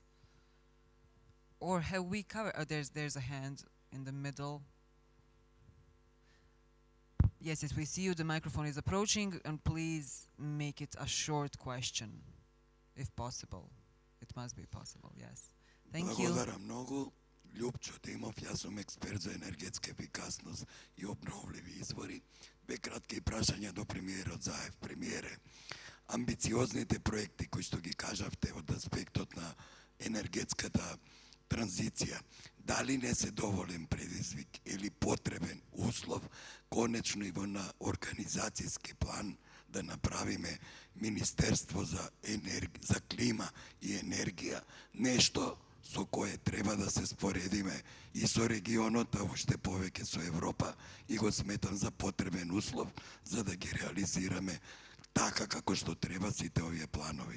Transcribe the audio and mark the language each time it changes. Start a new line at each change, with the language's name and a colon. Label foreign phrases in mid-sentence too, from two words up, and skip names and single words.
English: Or have we covered? Oh, there's a hand in the middle. Yes, we see you. The microphone is approaching, and please make it a short question, if possible. It must be possible, yes. Thank you.
Macedonian: Благодаря много.
Serbian: Ljubčo Timov, ja sam ekspert za energetska efikasnost i obnovljivi izvori.
Macedonian: Две кратки прашања до премиерот Заев. Премиере, амбициозните проекти кои што ги кажавте од аспектот на енергетската транзиција, дали не се доволен предизвик или потребен услов, конечно и во на организацијски план да направиме Министерство за клима и енергија, нешто со кое треба да се споредиме и со регионот, а уште повеќе со Европа, и го сметам за потребен услов за да ги реализираме така како што треба сите овие планови.